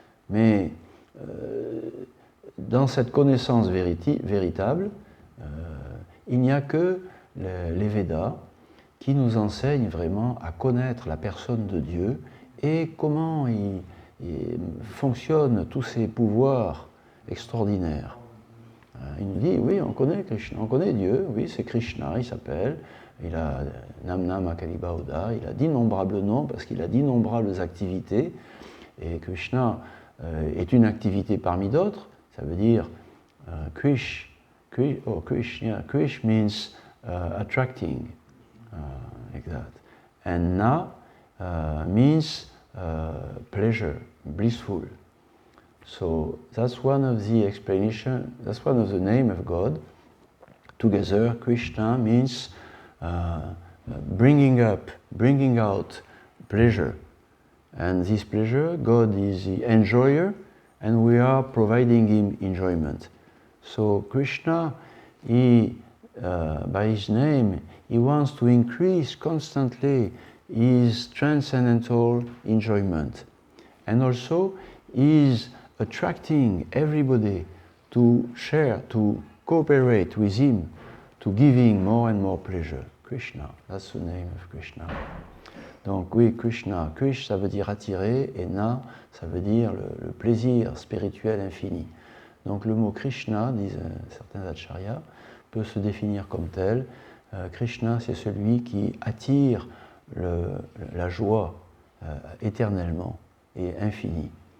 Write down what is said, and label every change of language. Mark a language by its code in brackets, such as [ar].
[fr] Mais dans cette connaissance véritable, il n'y a que les Védas qui nous enseignent vraiment à connaître la personne de Dieu et comment il fonctionnent tous ces pouvoirs extraordinaires. Il nous dit, oui, on connaît Krishna, on connaît Dieu, oui, c'est Krishna, il s'appelle, il a Namna Makaribauda, il a d'innombrables noms parce qu'il a d'innombrables activités. Et Krishna est une activité parmi d'autres. Ça veut dire [en] Krish means attracting, like that. And Na means pleasure, blissful. So that's one of the explanations, that's one of the name of God. Together, Krishna means bringing out pleasure. And this pleasure, God is the enjoyer, and we are providing him enjoyment. So Krishna, by his name, he wants to increase constantly his transcendental enjoyment. And also, he is attracting everybody to share, to cooperate with him, to giving more and more pleasure. Krishna, that's the name of Krishna. [fr] Donc oui, Krishna, Krish ça veut dire attirer, et Na ça veut dire le plaisir spirituel infini. Donc le mot Krishna, disent certains acharyas, peut se définir comme tel. Krishna, c'est celui qui attire la joie éternellement et infinie.